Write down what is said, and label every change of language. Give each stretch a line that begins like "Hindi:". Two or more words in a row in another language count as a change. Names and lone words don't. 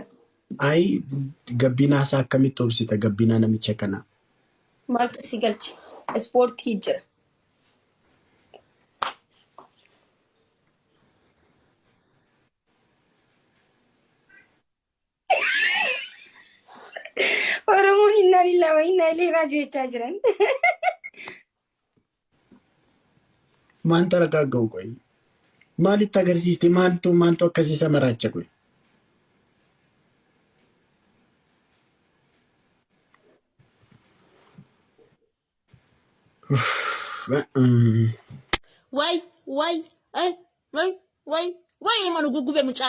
Oromo: Ay gabbinaa isaa akkamitti obsita gabbinaa namicha kana? Maaltu si galche? Ispoortii jira. Oromoon
Arabic: إنا لله وإنا إليه راجعون
Oromo: jechaa jiran. Maanta ragaa ga'u qoyi. Maalitti agarsiiste maaltu akkasiisa maraacha qoyi? Wai manu gugube mucaan.